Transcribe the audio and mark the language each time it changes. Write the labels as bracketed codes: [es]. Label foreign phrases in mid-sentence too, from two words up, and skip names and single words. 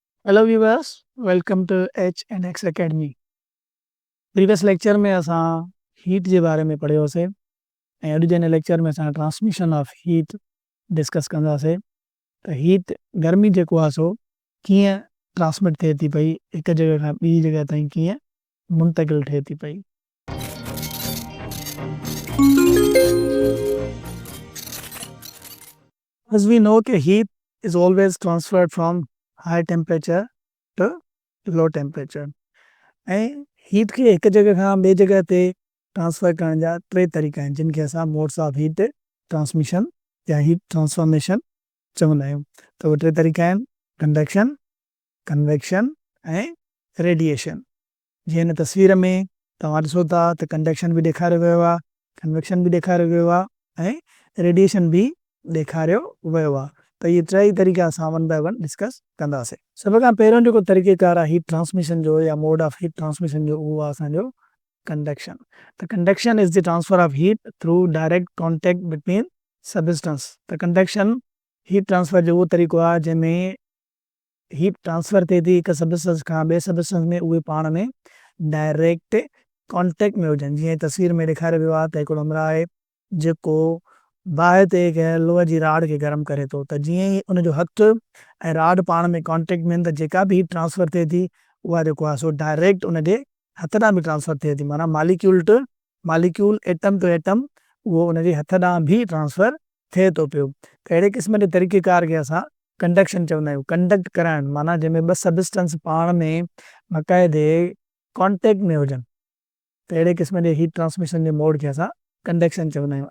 [en] Hello viewers, welcome to H and X Academy. previous lecture [sd] में असां हीट जे बारे में पढ़ियोसीं ऐं अॼु जे हिन लेक्चर में असां [en] transmission of heat [sd] डिस्कस कंदासीं। त हीट गर्मी जेको आहे सो कीअं ट्रांसमिट थिए थी पई, हिकु जॻह खां ॿी जॻह ताईं कीअं मुंतकिल थिए थी पई। [en] As we know कि heat is always transferred from high temperature to low temperature। [sd] ऐं हीट खे हिकु जॻह खां ॿिए जॻह ते ट्रांसफर करण जा टे तरीक़ा आहिनि, जिन खे असां [en] modes of heat transmission [sd] या [en] heat transformation [sd] चवंदा आहियूं। त उहे टे तरीक़ा आहिनि: कंडक्शन, कन्वेक्शन ऐं रेडिएशन। जीअं हिन तस्वीर में तव्हां ॾिसो था त कंडक्शन बि ॾेखारियो वियो आहे, कन्वेक्शन बि ॾेखारियो वियो आहे ऐं रेडिएशन बि ॾेखारियो वियो आहे। त इहे टई तरीक़ा असां [en] one by one [sd] डिस्कस कंदासीं। सभ खां पहिरियों जेको तरीक़ेकार आहे [en] heat transmission [sd] जो या [en] mode of heat transmission [sd] जो, उहो आहे असांजो कंडक्शन। [en] त conduction is the transfer of heat through direct contact between substance. [sd] त कंडक्शन [en] heat transfer [sd] जो उहो तरीक़ो आहे जंहिंमें [en] heat transfer [sd] थिए थी हिकु सबस्टेंस खां ॿिए सबस्टेंस में, उहे पाण में [en] direct contact [sd] में हुजनि। जीअं तस्वीर में ॾेखारियो वियो आहे त हिकिड़ो हमरा आहे जेको बाहि ते लोह जी राड खे गरम करे थो, त जीअं ई उनजो हथु ऐं राड पाण में कॉन्टेक्ट में आहिनि त जेका बि [en] heat transfer [sd] थिए थी उहा जेको आहे सो डायरेक्ट उनजे हथ ॾांहुं बि ट्रांसफर थिए थी। [en] माना molecule to molecule, atom to atom, [sd] उहो उनजे हथ ॾांहुं बि ट्रांसफर थिए थो पियो। त अहिड़े क़िस्म जे तरीक़ेकार खे असां कंडक्शन चवंदा आहियूं। कंडक्ट कराइण माना जंहिंमें ॿ सबस्टेंस पाण में बाक़ाइदे कॉन्टेक्ट में हुजनि, त अहिड़े क़िस्म जे [en] heat transmission [sd] जे मोड खे असां कंडक्शन चवंदा आहियूं।